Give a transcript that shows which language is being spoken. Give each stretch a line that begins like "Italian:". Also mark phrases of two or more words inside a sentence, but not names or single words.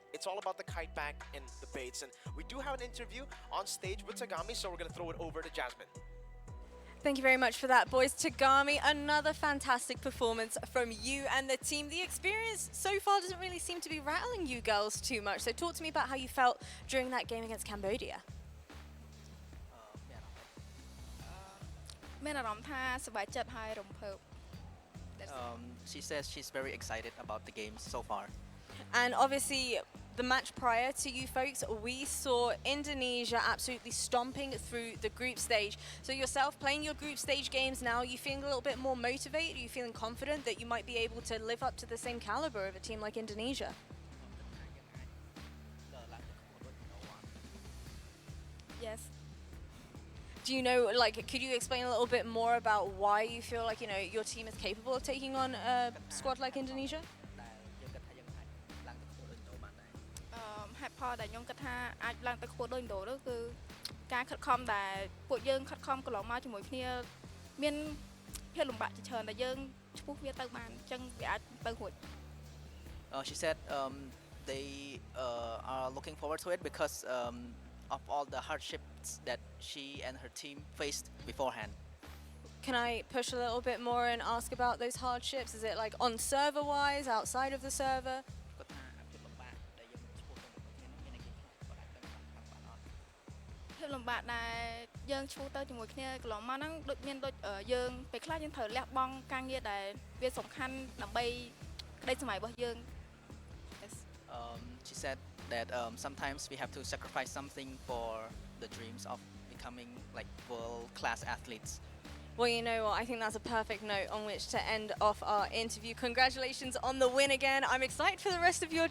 English: It's all about the kite back and the baits. And we do have an interview on stage with Tagami, so we're going to throw it over to Jasmine. Thank you very much for that, boys. Tagami, another fantastic performance from you and the team. The experience so far doesn't really seem to be rattling you girls too much. So talk to me about how you felt during that game against Cambodia.
Khmer: មានអារម្មណ៍ថាសប្បាយចិត្តហើយរំភើប
English: She says she's very excited about the games so far. And obviously, the match prior to you folks, we saw Indonesia absolutely stomping through the group stage. So yourself playing your group stage games now, you feeling a little bit more motivated? Are you feeling confident that you might be able to live up to the same caliber of a team like Indonesia? Yes Do you know, like, could you explain a little bit more about why you feel like, you know, your team is capable of taking on a squad like Indonesia?
Khmer: ហេតុផលដែលខ្ញុំគិតថាអាចឡើងទៅខ្ពស់ដូចឥណ្ឌូនោះគឺការខិតខំដែលពួកយើងខិតខំកន្លងមកជាមួយគ្នាមានភាពលំបាកជាច្រើនដែលយើងឈ្មោះវាទៅបានអញ្ចឹងវាអាចទៅរួច
English: She said they are looking forward to it because of all the hardships that she and her team faced beforehand. Can I push a little bit more and ask about those hardships? Is it like on server-wise, outside of the server?
Khmer: ភាពលំបាកដែលយើងឈ្មោះទៅជាមួយគ្នាកន្លងមកហ្នឹងដូចមានដូចយើងពេលខ្លះយើងត្រូវលះបង់ការងារដែលវាសំខាន់ដើម្បីក្តីសម័យរបស់យើង
English: She said that sometimes we have to sacrifice something for the dreams of becoming like world-class athletes. Well, you know what? I think that's a perfect note on which to end off our interview. Congratulations on the win again. I'm excited for the rest of your journey.